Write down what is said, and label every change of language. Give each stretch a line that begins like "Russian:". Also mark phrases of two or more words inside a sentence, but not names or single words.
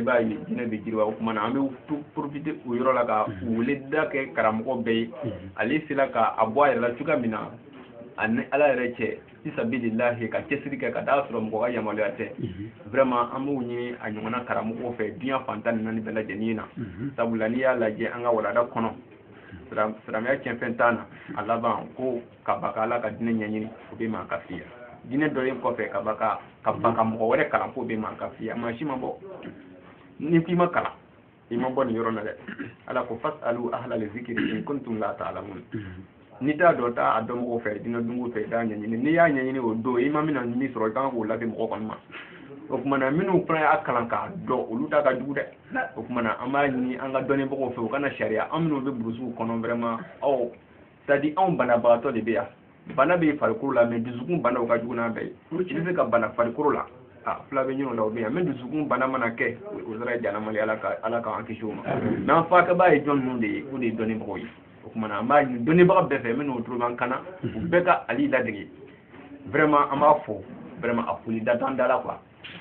Bambara: b'a ye diinɛ bɛ jiriwa o kuma na an bɛ profiter o yɔrɔ la ka weleda kɛ karamɔgɔ bɛɛ ye ale sera ka a bɔ a yɛrɛ la cogoya min na ani ala yɛrɛ cɛ fisabilillahi ka cɛsiri kɛ ka d'a sɔrɔ mɔgɔ ka yamaruya tɛ vraiment an b'o ɲini a ɲɔgɔnna karamɔgɔw fɛ diɲɛ fantan ni naani bɛɛ lajɛlen na sabula n'i y'a lajɛ an ka walanda kɔnɔ silamɛya tiɲɛfɛn t'an na a laban ko ka baka ala ka diinɛ ɲɛɲini o bɛ ma ka fiya diinɛ dɔlen kɔfɛ ka baka mɔgɔ wɛrɛ kalan ko bɛ ma ka fiya maa si ma bɔ ni k'i ma kalan i ma bɔ nin yɔrɔ la dɛ ala ko
Arabic: فاسألوا أهل الذكر إن كنتم لا تعلمون
Bambara: ni t'a dɔn t'a a dɔnmɔgɔw fɛ diinɛ dungo fɛ i t'a ɲɛɲini n'i y'a ɲɛɲini o don i ma mina min sɔrɔ i kan k'o lase mɔgɔ kɔni ma o tuma na minnu fana y'a kalan k'a dɔn olu ta ka jugu dɛ o tuma na an b'a ɲini an ka dɔnnibagaw fɛ u kana sariya an minnu bɛ burusiw kɔnɔ
French: vraiment c'est à dire
Bambara: anw banabagatɔ de bɛ yan bana bɛ farikolo la mais dusukun banaw ka jugu n'a bɛɛ ye i bɛ se ka bana farikolo la fila bɛ ɲin'o la o bɛ yan mais dusukun bana mana kɛ o sera janamali ala k'an kisi o ma mais an fakɛbaa ye jɔn ninnu de ye o de ye dɔnnibagaw ye o kuma na an b'a ɲini dɔnnibaga bɛɛ fɛ minnu tulo b'an kana u bɛɛ ka ali ladege vraiment an b'a fɔ vraiment a foli da t'an da la quoi o